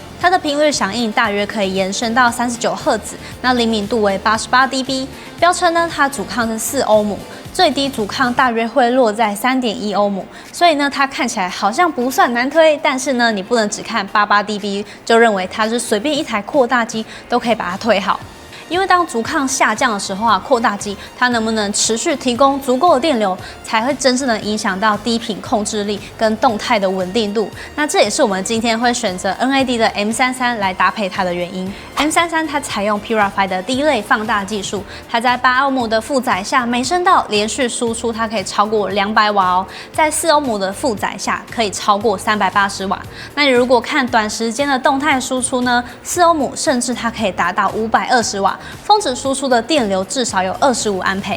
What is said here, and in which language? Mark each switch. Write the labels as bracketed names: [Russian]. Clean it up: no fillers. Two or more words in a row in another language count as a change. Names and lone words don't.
[Chinese] 它的頻率響應大約可以延伸到39赫茲，那靈敏度為88 dB， 標稱呢它阻抗是4歐姆，最低阻抗大約會落在3.1歐姆，所以呢它看起來好像不算難推，但是呢你不能只看88 dB 就認為它是隨便一台擴大機都可以把它推好。因為當阻抗下降的時候啊，擴大機它能不能持續提供足夠的電流，才會真正的影響到低頻控制力跟動態的穩定度。那這也是我們今天會選擇 NAD 的 M33來搭配它的原因。M33它採用 Purify 的第一類放大技術，它在8歐姆的負載下，每聲道連續輸出它可以超過200瓦哦，在4歐姆的負載下可以超過380瓦。那你如果看短時間的動態輸出呢，4歐姆甚至它可以達到520瓦，峰值輸出的電流至少有25安培。